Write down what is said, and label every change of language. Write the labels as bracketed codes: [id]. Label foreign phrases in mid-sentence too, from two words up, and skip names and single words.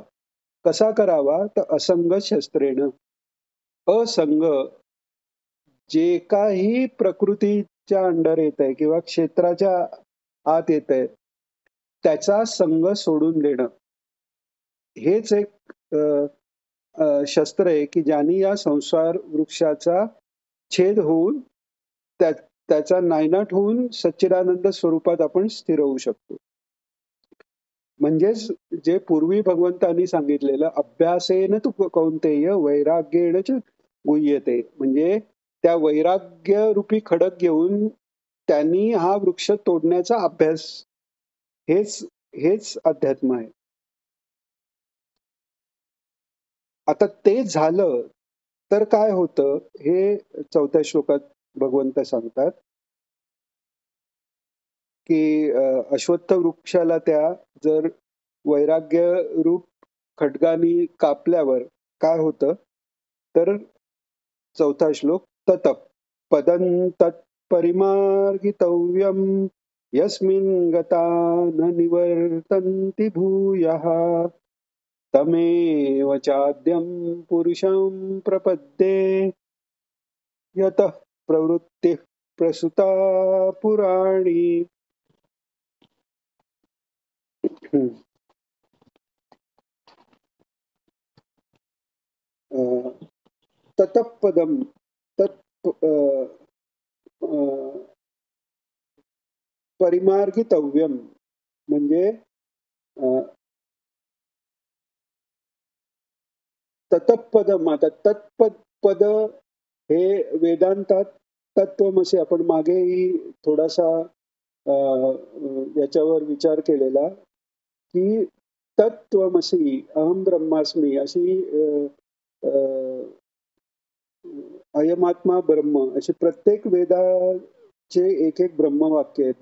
[mr] कसा करावा, तर [sa] असंग शस्त्रेण. [mr] असंग जे काही प्रकृतीच्या अंडर येत आहे किंवा क्षेत्राच्या आत येत आहे त्याचा संग सोडून देणं, हेच एक शस्त्र आहे की ज्याने या संसार वृक्षाचा छेद होऊन त्याचा नायनाट होऊन सच्चिदानंद स्वरूपात आपण स्थिर होऊ शकतो. म्हणजेच जे पूर्वी भगवंतांनी सांगितलेलं [sa] अभ्यासेन तू कौंतेय वैराग्येण च गुह्यते, [mr] म्हणजे त्या वैराग्य रूपी खडक घेऊन त्यांनी हा वृक्ष तोडण्याचा अभ्यास, हेच हेच अध्यात्म आहे. आता ते झालं तर काय होतं हे 4थ्या श्लोकात भगवंत सांगतात, की अश्वत्थ वृक्षाला त्या जर वैराग्य रूप खड्गानी कापल्यावर काय होतं, तर 4था श्लोक, [sa] तत पदं तत्परिमार्गितव्यम यस्मिन् गता न निवर्तन्ति भूयः तमेव चाद्यं पुरुषं प्रपद्ये यतः प्रवृत्तिः प्रसुता पुराणी. [mr] हम्म. अं, [sa] ततपदम तत् परिमार्गितव्यम [mr] म्हणजे अं, ततपदम. आता तत्पद पद हे वेदांतात तत्वमसी, आपण मागेही थोडासा याच्यावर विचार केलेला, की [sa] तत्वमसी अहम ब्रह्मास्मी [mr] अशी [sa] अयमात्मा ब्रह्म [mr] अशी प्रत्येक वेदाचे एक एक ब्रह्मवाक्य आहे.